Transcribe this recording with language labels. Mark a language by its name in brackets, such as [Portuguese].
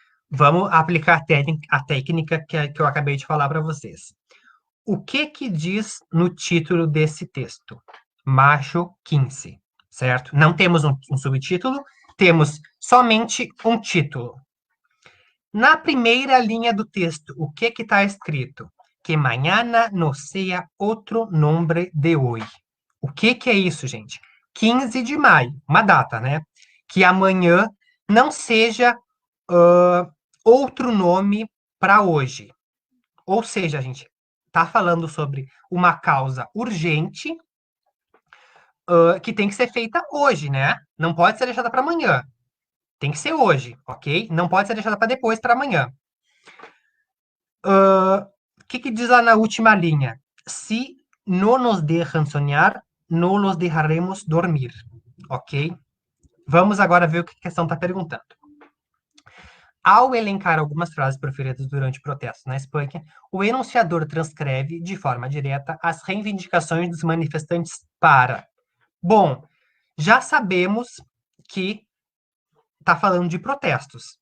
[Portuguese] Vamos aplicar a técnica que eu acabei de falar para vocês. O que diz no título desse texto? Macho 15, certo? Não temos um subtítulo, temos somente um título. Na primeira linha do texto, o que está escrito? [Spanish] Que mañana no sea outro nombre de hoy. [Portuguese] O que é isso, gente? 15 de maio, uma data, né? Que amanhã não seja outro nome para hoje. Ou seja, gente, tá falando sobre uma causa urgente que tem que ser feita hoje, né? Não pode ser deixada para amanhã. Tem que ser hoje, ok? Não pode ser deixada para depois, para amanhã. O que diz lá na última linha? Se não nos deixam sonhar, [Spanish] no los dejaremos dormir, ok? [Portuguese] Vamos agora ver o que a questão está perguntando. Ao elencar algumas frases proferidas durante protestos na Espanha, o enunciador transcreve de forma direta as reivindicações dos manifestantes para. Bom, já sabemos que está falando de protestos.